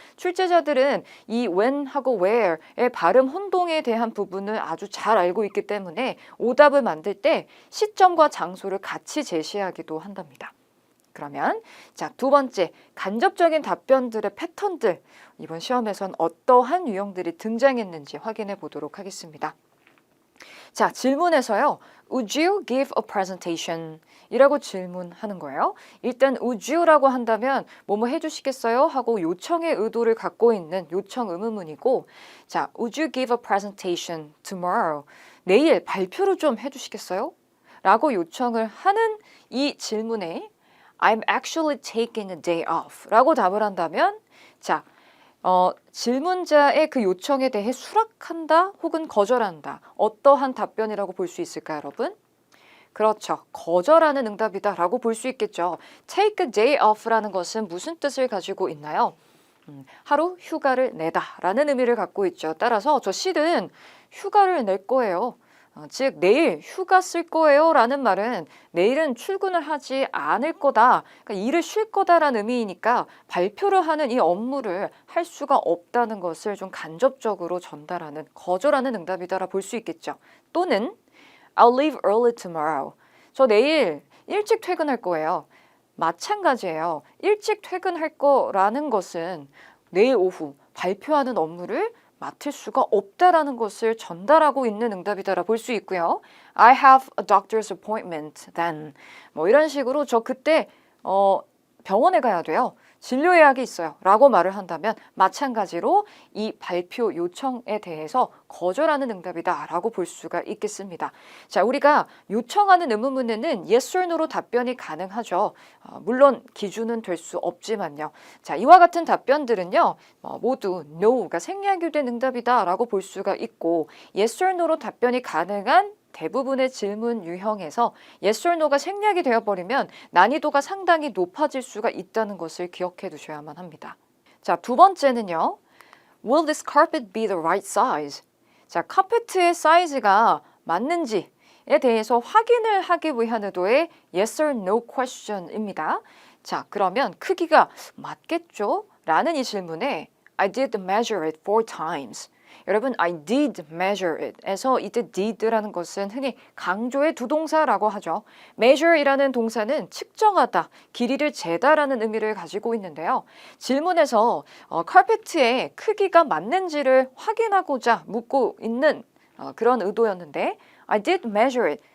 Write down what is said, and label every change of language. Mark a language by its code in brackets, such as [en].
[ko] 출제자들은 이 when하고 where의 발음 혼동에 대한 부분을 아주 잘 알고 있기 때문에 오답을 만들 때 시점과 장소를 같이 제시하기도 한답니다. 그러면 자, 두 번째, 간접적인 답변들의 패턴들, 이번 시험에선 어떠한 유형들이 등장했는지 확인해 보도록 하겠습니다. 자, 질문에서요. [en] Would you give a presentation? [ko] 이라고 질문하는 거예요. 일단 would you라고 한다면 뭐뭐 해주시겠어요? 하고 요청의 의도를 갖고 있는 요청 의문문이고 자, [en] Would you give a presentation tomorrow? [ko] 내일 발표를 좀 해주시겠어요? 라고 요청을 하는 이 질문에 [en] I'm actually taking a day off [ko] 라고 답을 한다면 자, 질문자의 그 요청에 대해 수락한다 혹은 거절한다. 어떠한 답변이라고 볼 수 있을까요, 여러분? 그렇죠. 거절하는 응답이다 라고 볼 수 있겠죠. [en] Take a day off [ko] 라는 것은 무슨 뜻을 가지고 있나요? 하루 휴가를 내다 라는 의미를 갖고 있죠. 따라서 저 실은 휴가를 낼 거예요. 즉 내일 휴가 쓸 거예요 라는 말은 내일은 출근을 하지 않을 거다, 그러니까 일을 쉴 거다라는 의미이니까 발표를 하는 이 업무를 할 수가 없다는 것을 좀 간접적으로 전달하는 거절하는 응답이다라 볼 수 있겠죠. [en] 또는 I'll leave early tomorrow. [ko] 저 내일 일찍 퇴근할 거예요. 마찬가지예요. 일찍 퇴근할 거라는 것은 내일 오후 발표하는 업무를 맡을 수가 없다라는 것을 전달하고 있는 응답이다라 볼 수 있고요. [en] I have a doctor's appointment then. [ko] 뭐 이런 식으로 저 그때 병원에 가야 돼요. 진료 예약이 있어요. 라고 말을 한다면 마찬가지로 이 발표 요청에 대해서 거절하는 응답이다 라고 볼 수가 있겠습니다. 자, 우리가 요청하는 의문문에는 yes or no로 답변이 가능하죠. 물론 기준은 될 수 없지만요. 자, 이와 같은 답변들은요. 모두 no가 생략이 된 응답이다 라고 볼 수가 있고 yes or no로 답변이 가능한 대부분의 질문 유형에서 yes or no가 생략이 되어버리면 난이도가 상당히 높아질 수가 있다는 것을 기억해 두셔야만 합니다. 자, 두 번째는요. [en] Will this carpet be the right size? [ko] 자, 카페트의 사이즈가 맞는지에 대해서 확인을 하기 위한 의도의 yes or no question입니다. 자, 그러면 크기가 맞겠죠? 라는 이 질문에 [en] I did measure it 4 times. [ko] 여러분, [en] I did measure it [ko] 에서 이때 did라는 것은 흔히 강조의 두 동사라고 하죠. measure이라는 동사는 측정하다, 길이를 재다라는 의미를 가지고 있는데요. 질문에서 카페트의 크기가 맞는지를 확인하고자 묻고 있는 그런 의도였는데 [en] I did measure it.